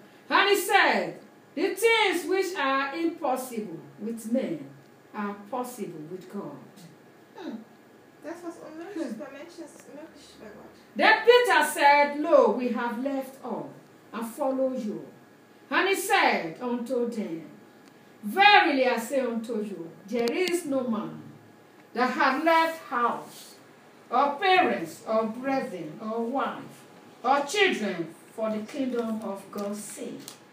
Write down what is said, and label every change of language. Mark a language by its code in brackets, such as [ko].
[en] And he said, the things which are impossible with men are possible with God. [de] Das, was unmöglich ist bei Menschen, ist möglich bei Gott. [en] Then Peter said, lo, we have left all and follow you. And he said unto them, verily I say unto you, there is no man that hath left house, or parents, or brethren, or wife, or children for the kingdom of God's sake.